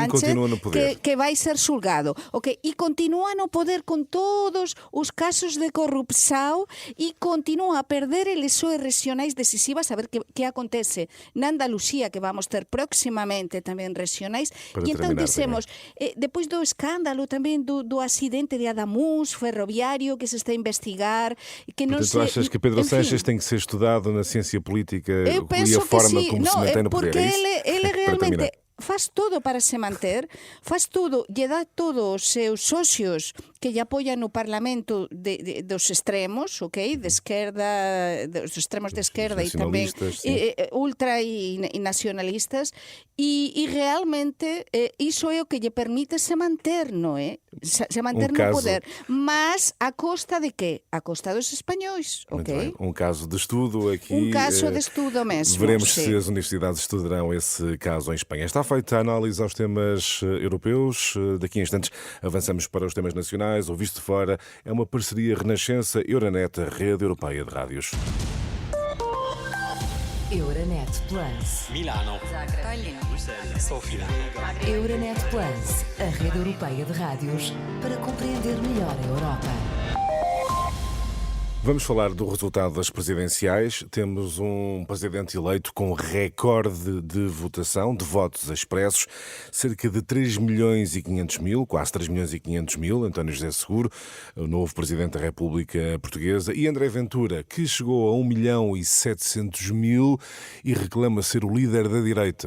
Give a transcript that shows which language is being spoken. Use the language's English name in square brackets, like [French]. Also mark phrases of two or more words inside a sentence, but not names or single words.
[Galician] Sánchez, que vai ser xulgado. E continúa no poder con todos os casos de corrupción e continúa a perder eleições regionais decisivas, a ver que acontece na Andalucía, que vamos ter próximamente tamén regionais, e entón dixemos, depois do escándalo tamén do acidente de Adamuz ferroviario que se está a investigar, que non [Portuguese] Portanto, achas que Pedro Sánchez tem que ser estudado na ciência política e a forma como se mantém no poder? [Galician] Porque ele realmente faz todo para se manter, faz todo, lle dá todos os seus socios que lle apoian no Parlamento dos extremos, de esquerda, dos extremos de esquerda e tamén ultra e nacionalistas, e realmente iso é o que lle permite se manter, non é? Se manter no poder, mas a costa de que? A costa dos españois, [Portuguese] Um caso de estudo aqui. Um caso de estudo mesmo. Veremos se as universidades estudarão esse caso em Espanha. Está feita a análise aos temas europeus. Daqui a instantes avançamos para os temas nacionais. O Visto de Fora é uma parceria Renascença-Euronet, a rede europeia de rádios. Euronet Plus. Milano. Zagreb. Sofia. Euronet Plus, a rede europeia de rádios para compreender melhor a Europa. Vamos falar do resultado das presidenciais. Temos um presidente eleito com recorde de votação, de votos expressos, cerca de 3 milhões e 500 mil, quase 3 milhões e 500 mil, António José Seguro, o novo presidente da República Portuguesa, e André Ventura, que chegou a 1 milhão e 700 mil e reclama ser o líder da direita.